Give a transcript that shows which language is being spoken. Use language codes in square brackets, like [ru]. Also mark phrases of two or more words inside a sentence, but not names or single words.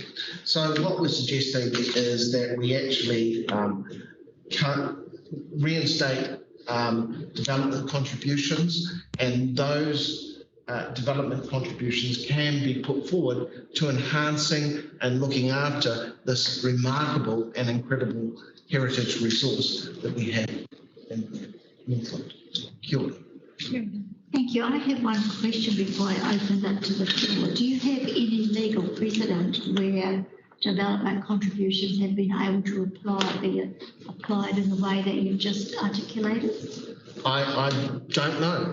[en] So what we're suggesting is that we actually reinstate development contributions, and those development contributions can be put forward to enhancing and looking after this remarkable and incredible heritage resource that we have in Northland. [mi] Kia ora. [en] Thank you. I have one question before I open that to the floor. Do you have any legal precedent where development contributions have been able to be applied in the way that you've just articulated? I don't know.